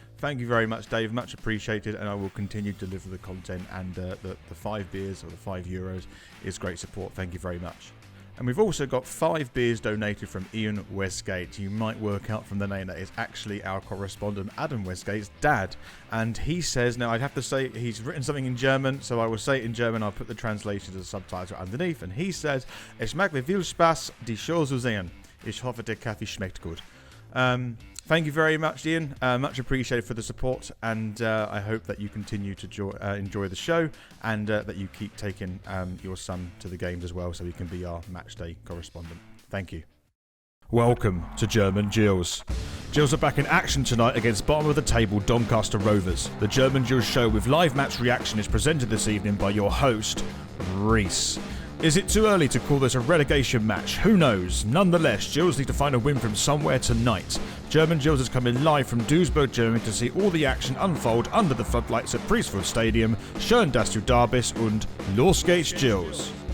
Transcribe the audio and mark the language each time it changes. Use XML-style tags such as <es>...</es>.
<en>Thank you very much, Dave, much appreciated, and I will continue to deliver the content, and the 5 beers or the €5 is great support. Thank you very much. And we've also got 5 beers donated from Ian Wesgate. You might work out from the name that is actually our correspondent Adam Wesgate's dad. And he says, now I'd have to say he's written something in German, so I will say it in German. I'll put the translation as a subtitle underneath. And he says,</en> <de>es macht mir viel Spaß, die Show zu sehen. Ich hoffe, der Kaffee schmeckt gut.</de> <en>Thank you very much, Ian. Much appreciated for the support, and I hope that you continue to enjoy the show, and that you keep taking your son to the games as well, so he can be our matchday correspondent. Thank you. Welcome to German Gills. Gills are back in action tonight against bottom of the table Doncaster Rovers. The German Gills show with live match reaction is presented this evening by your host, Reese. Is it too early to call this a relegation match? Who knows? Nonetheless, Gills need to find a win from somewhere tonight. German Gills is coming live from Duisburg, Germany to see all the action unfold under the floodlights at Priestfield Stadium.</en> <de>Schön, dass du da bist und los geht's, Gills.</de>